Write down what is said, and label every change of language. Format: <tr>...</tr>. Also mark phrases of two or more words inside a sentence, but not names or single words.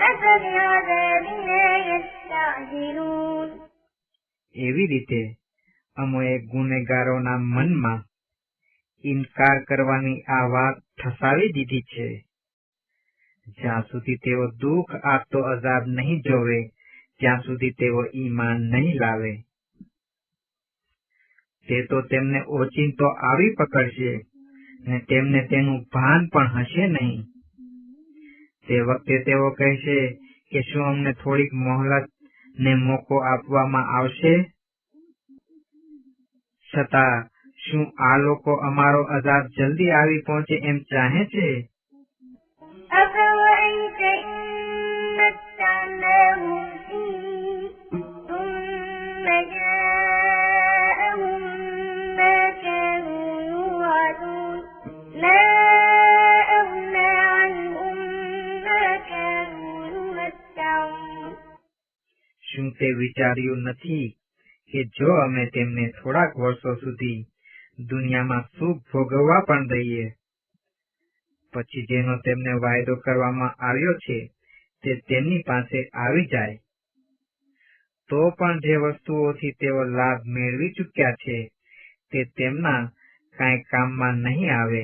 <ar>فبعذابنا يستعجلون</ar> <gu>એવી રીતે અમોએ ગુનેગારોના મનમાં ઇનકાર કરવાની આ વાત ઠસાવી દીધી છે. જ્યાં સુધી તેઓ દુઃખ આપતો અઝાબ નહીં જોવે ત્યાં સુધી તેઓ ઈમાન નહીં લાવે. તે તો તેમને ઓચિંતો આવી પકડશે ને તેમને તેનું ભાન પણ હશે નહીં. તે વખતે તેઓ કહેશે કે શું અમને થોડીક મોહલત ને મોકો આપવામાં આવશે? છતાં શું આ લોકો અમારો અઝાબ જલ્દી આવી પહોંચે એમ ચાહે છે?</gu> <ar>أفرأيت إن متعناهم سنين ثم جاءهم ما كانوا يوعدون ما أغنى عنهم ما كانوا يمتعون</ar> <gu>શું તે વિચાર્યું નથી કે જો અમે તેમને થોડાક વર્ષો સુધી દુનિયામાં સુખ ભોગવવા પણ દઈએ પછી જેનો તેમને વાયદો કરવામાં આવ્યો છે તે તેમની પાસે આવી જાય તો પણ જે વસ્તુઓથી તેઓ લાભ મેળવી ચૂક્યા છે તે તેમના કાંઈ કામમાં નહીં આવે.</gu>